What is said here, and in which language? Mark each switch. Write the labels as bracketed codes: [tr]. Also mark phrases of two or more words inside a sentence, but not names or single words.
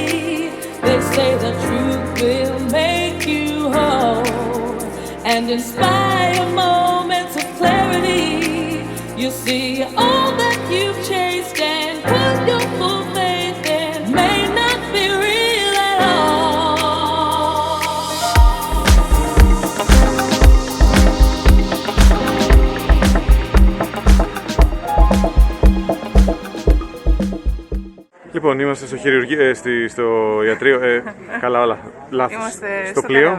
[en] They say the truth will make you whole and inspire moments of clarity. You see, all that you've chased and put your full faith in may not be real at all. [el] Λοιπόν, είμαστε στο στο ιατρείο, καλά όλα, λάθος. Είμαστε στο πλοίο.